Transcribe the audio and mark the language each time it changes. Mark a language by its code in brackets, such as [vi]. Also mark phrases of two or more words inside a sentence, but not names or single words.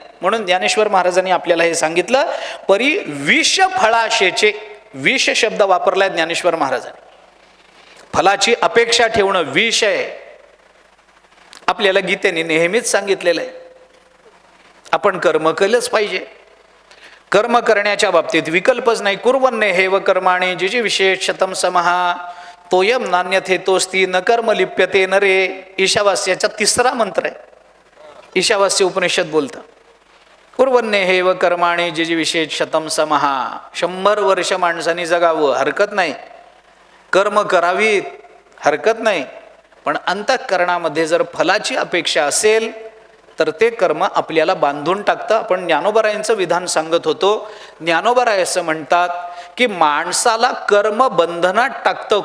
[mr] म्हणून ज्ञानेश्वर महाराजांनी आपल्याला हे सांगितलं, परी विष फळाशेचे. विष शब्द वापरलाय ज्ञानेश्वर महाराजांनी. फलाची अपेक्षा ठेवणं विष आहे. आपल्याला गीतेने नेहमीच सांगितलेलं आहे आपण कर्म केलंच पाहिजे. कर्म करण्याच्या बाबतीत विकल्पच नाही. [sa] कुर्वन्ने हेव कर्माणि जिजी विशेष शतम समहा तोयम नान्यथेतोस्ती न कर्म लिप्यते नरे. [mr] ईशावास्याचा 3रा मंत्र आहे. ईशावास्य उपनिषद बोलतं [sa] कुर्वन्ने हेव कर्माणि जिजी विशेष शतम समहा. [mr] 100 वर्ष माणसाने जगावं हरकत नाही, कर्म करावीत हरकत नाही, पण अंतःकरणामध्ये जर फलाची अपेक्षा असेल तर ते कर्म आपल्याला बांधून टाकतं. आपण ज्ञानोबारायांचं विधान सांगत होतो. ज्ञानोबाराय असं म्हणतात की माणसाला कर्म बंधनात टाकतं.